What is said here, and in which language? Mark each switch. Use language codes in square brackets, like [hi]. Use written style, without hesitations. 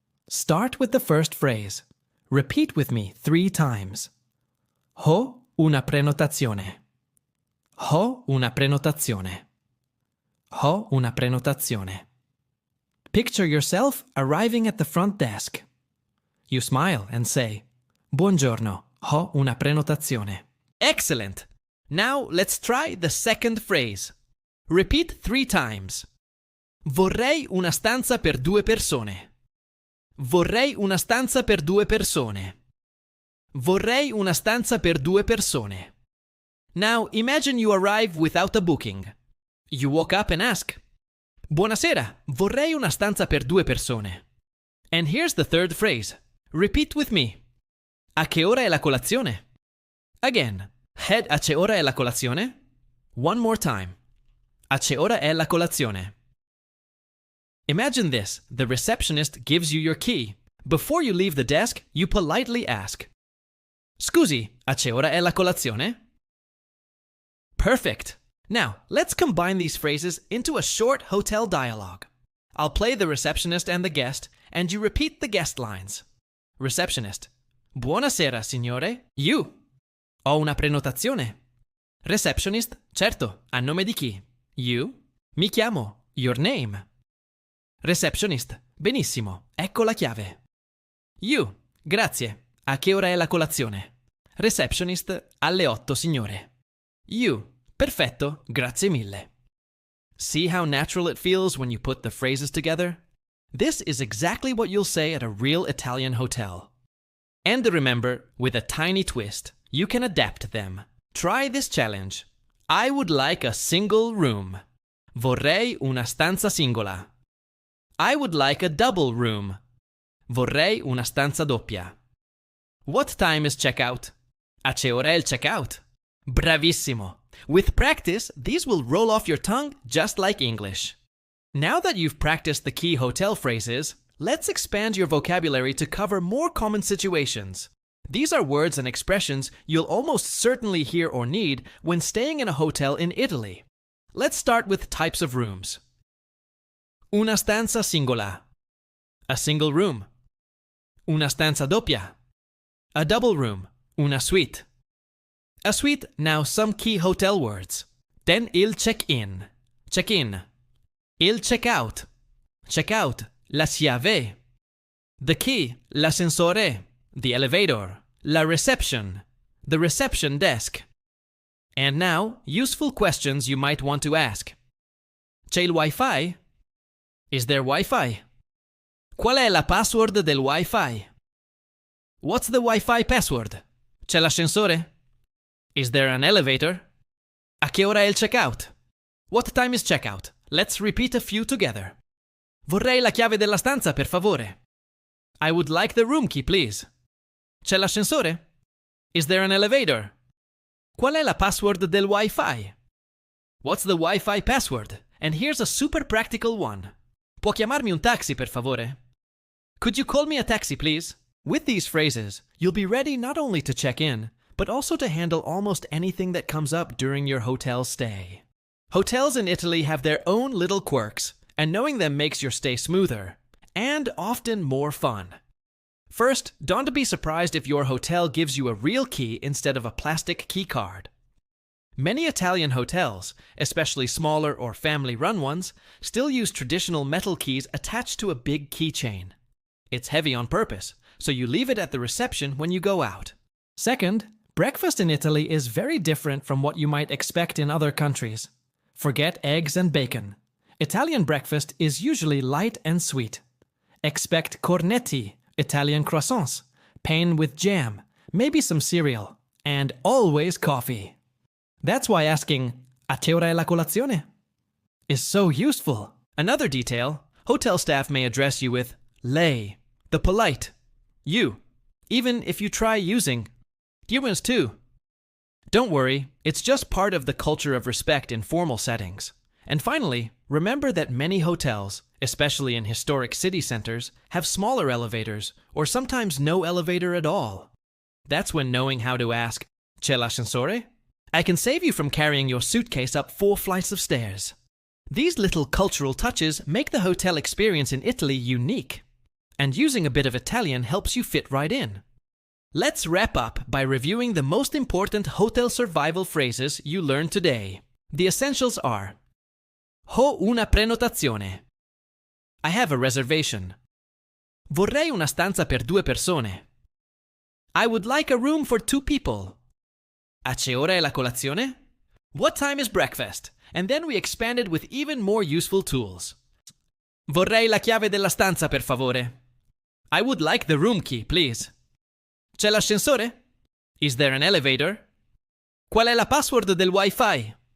[en] Start with the first phrase. Repeat with me 3 times. [it] Ho una prenotazione. Ho una prenotazione. Ho una prenotazione. [en] Picture yourself arriving at the front desk. You smile and say, [it] Buongiorno, ho una prenotazione. [en] Excellent! Now let's try the second phrase. Repeat 3 times. [it] Vorrei una stanza per 2 persone. Vorrei una stanza per 2 persone. Vorrei una stanza per 2 persone. [en] Now imagine you arrive without a booking. You walk up and ask, [it] Buonasera, vorrei una stanza per 2 persone. [en] And here's the third phrase. Repeat with me. [it] A che ora è la colazione? [en] Again. [it] Head, a che ora è la colazione? [en] One more time. [it] A che ora è la colazione? [en] Imagine this. The receptionist gives you your key. Before you leave the desk, you politely ask, [it] Scusi, a che ora è la colazione? [en] Perfect. Now, let's combine these phrases into a short hotel dialogue. I'll play the receptionist and the guest, and you repeat the guest lines. Receptionist. [it] Buonasera, signore. [en] You. [it] Ho una prenotazione. Receptionist. Certo, a nome di chi? You. Mi chiamo. [en] Your name. [it] Receptionist. Benissimo, ecco la chiave. You. Grazie. A che ora è la colazione? [en] Receptionist. [it] Alle 8, signore. You. Perfetto, grazie mille. [en] See how natural it feels when you put the phrases together? This is exactly what you'll say at a real Italian hotel. And remember, with a tiny twist, you can adapt them. Try this challenge. I would like a single room. [it] Vorrei una stanza singola. [en] I would like a double room. [it] Vorrei una stanza doppia. [en] What time is checkout? [it] A che ora è il checkout? Bravissimo! [en] With practice, these will roll off your tongue just like English. Now that you've practiced the key hotel phrases, let's expand your vocabulary to cover more common situations. These are words and expressions you'll almost certainly hear or need when staying in a hotel in Italy. Let's start with types of rooms. [it] Una stanza singola. [en] A single room. [it] Una stanza doppia. [en] A double room. [it] Una suite. [en] A suite, now some key hotel words. [it] Then il check-in. Check-in. Il check-out. Check-out. La chiave. [en] The key. [it] L'ascensore. [en] The elevator. [it] La reception. [en] The reception desk. And now, useful questions you might want to ask. [it] C'è il Wi-Fi? [en] Is there Wi-Fi? [it] Qual è la password del Wi-Fi? [en] What's the Wi-Fi password? [it] C'è l'ascensore? [en] Is there an elevator? [it] A che ora è il checkout? [en] What time is checkout? Let's repeat a few together. [it] Vorrei la chiave della stanza, per favore. [en] I would like the room key, please. [it] C'è l'ascensore? [en] Is there an elevator? [it] Qual è la password del Wi-Fi? [en] What's the Wi-Fi password? And here's a super practical one. [it] Può chiamarmi un taxi, per favore? [en] Could you call me a taxi, please? With these phrases, you'll be ready not only to check in, but also to handle almost anything that comes up during your hotel stay. Hotels in Italy have their own little quirks, and knowing them makes your stay smoother, and often more fun. First, don't be surprised if your hotel gives you a real key instead of a plastic key card. Many Italian hotels, especially smaller or family-run ones, still use traditional metal keys attached to a big keychain. It's heavy on purpose, so you leave it at the reception when you go out. Second, breakfast in Italy is very different from what you might expect in other countries. Forget eggs and bacon. Italian breakfast is usually light and sweet. Expect cornetti, Italian croissants, pain with jam, maybe some cereal, and always coffee. That's why asking, [it] a che ora è la colazione? [en] Is so useful. Another detail, hotel staff may address you with lei, the polite, you, even if you try using humans too. Don't worry, it's just part of the culture of respect in formal settings. And finally, remember that many hotels, especially in historic city centers, have smaller elevators, or sometimes no elevator at all. That's when knowing how to ask, [it] c'è l'ascensore? [en] I can save you from carrying your suitcase up 4 flights of stairs. These little cultural touches make the hotel experience in Italy unique. And using a bit of Italian helps you fit right in. Let's wrap up by reviewing the most important hotel survival phrases you learned today. The essentials are: [it] Ho una prenotazione. [en] I have a reservation. [it] Vorrei una stanza per 2 persone. [en] I would like a room for 2 people. [it] A che ora è la colazione? [en] What time is breakfast? And then we expanded with even more useful tools. [it] Vorrei la chiave della stanza, per favore. [en] I would like the room key, please. [it] C'è l'ascensore? [en] Is there an elevator? [it] Qual è la password del Wi-Fi?